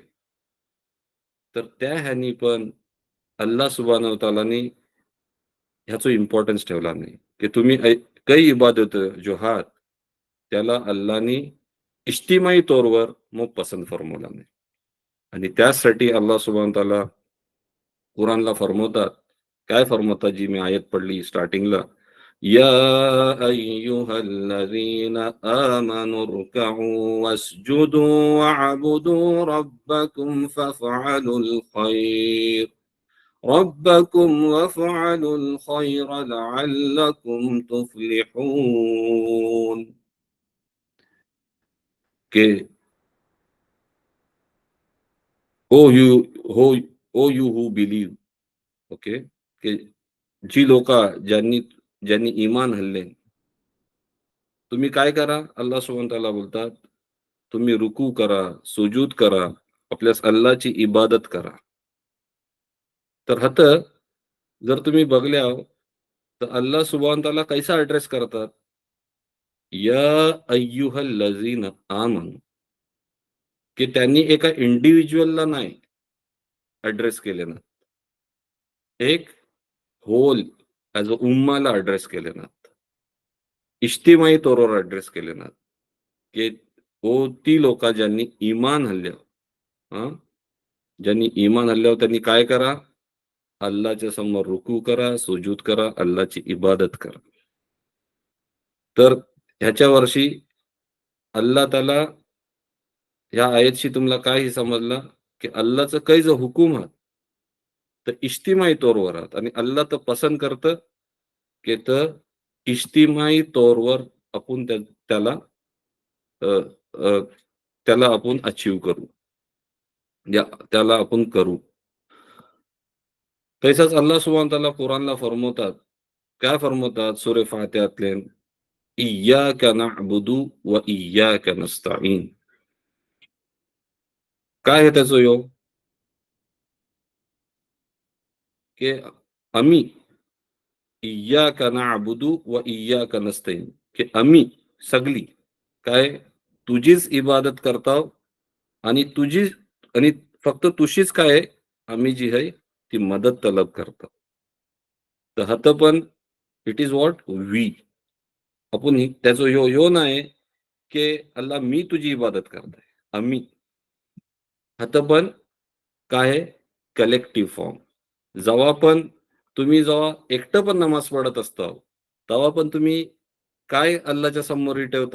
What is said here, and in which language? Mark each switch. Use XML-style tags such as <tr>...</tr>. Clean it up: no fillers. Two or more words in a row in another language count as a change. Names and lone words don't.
<mr>तर त्या ह्यानी पण अल्लाह</mr> <ar>سبحانه تعالى</ar> <mr>ह्याचो इम्पॉर्टन्स ठेवला नाही, की तुम्ही काही इबादत जो आहात, त्याला अल्लाहनी इज्तिमाई तौरवर मग पसंत फरमवला नाही. आणि त्याचसाठी</mr> <ar>الله سبحانه تعالى</ar> <mr>कुराणला फरमवतात. काय फरमवतात जी मी आयत पडली स्टार्टिंगला,</mr> <ar>يا أيها الذين آمنوا اركعوا واسجدوا واعبدوا ربكم فافعلوا الخير ربكم وافعلوا الخير لعلكم تفلحون.</ar> <mr>के हो</mr> <en>you ho O you who believe,</en> <mr>ओके, की जी लोक ज्यांनी ज्यांनी ईमान हल्ले, तुम्ही काय करा?</mr> <ar>الله سبحانه وتعالى</ar> <mr>बोलतात, तुम्ही रुकू करा, सुजूद करा, आपल्यास अल्लाहची इबादत करा. तर जर तुम्ही बघल्या, तर</mr> <ar>الله سبحانه وتعالى</ar> <mr>कैसा ॲड्रेस करतात?</mr> <ar>يا أيها الذين آمنوا,</ar> <mr>की त्यांनी एका इंडिव्हिज्युअलला नाही ॲड्रेस केले ना, एक</mr> <en>whole as a</en> <mr>उम्माला ॲड्रेस केले ना, इज्तिमाई तौरवर ॲड्रेस केले ना, की ती लोक ज्यांनी ईमान हल्लं, हां, ज्यांनी ईमान हल्ल्यावर त्यांनी काय करा? अल्लाहच्या समोर रुकू करा, सुजूद करा, अल्लाहची इबादत करा. तर ह्याच्या वर्षी अल्लाह ताला ह्या आयतशी तुम्हाला काय हे समजलं, की अल्लाहचं काही जो हुकूम आहे, तर इज्तिमाई तौरवर आहात आणि अल्लाह तर पसंत करतं, की तर इज्तिमाई तौरवर आपण त्याला अ, अ, त्याला आपण अचीव्ह करू. या त्याला आपण करू. तसंच</mr> <ar>الله سبحانه وتعالى</ar> <mr>कुराणला फर्मवतात. काय फर्मवतात? सूरे फातिहातले,</mr> <ar>إياك نعبد وإياك نستعين.</ar> <mr>काय आहे त्याचं योग? की आम्ही</mr> <ar>إياك نعبد وإياك نستعين,</ar> <mr>की आम्ही सगळी काय तुझीच इबादत करतो आणि आणि फक्त तुझीच काय आम्ही जी आहे ती मदत तलब करतो. तर हत पण</mr> <en>it is what we,</en> <mr>आपण त्याचं ह्यो नाही की अल्ला मी तुझी इबादत करतोय. आम्ही आता पण काय आहे?</mr> <en>collective form.</en> <mr>जेव्हा पण जेव्हा एकटं पण नमाज पढत असता, तेव्हा पण तुम्ही काय अल्लाहच्या समोर ठेवता?</mr>